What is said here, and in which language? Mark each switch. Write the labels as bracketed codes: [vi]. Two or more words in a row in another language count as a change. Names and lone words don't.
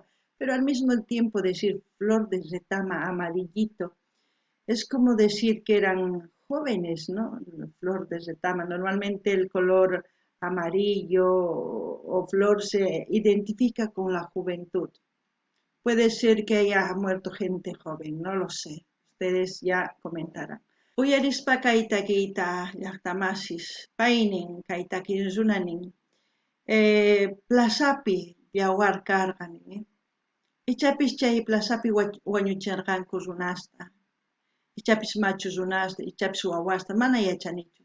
[es] Pero al mismo tiempo decir flor de retama amarillito es como decir que eran jóvenes, ¿no? Flor de retama. Normalmente el color amarillo o flor se identifica con la juventud. Puede ser que haya muerto gente joven, no lo sé. Ustedes ya comentarán. [qu] Uyarispa kaytakiyta llaqtamasis, paynin kaytakinsunanin, plazapi yawarkarqan, ichapis chay plazapi wañuchirqanku runasta, ichapis machu runasta, ichapis wawasta, mana yachanichu.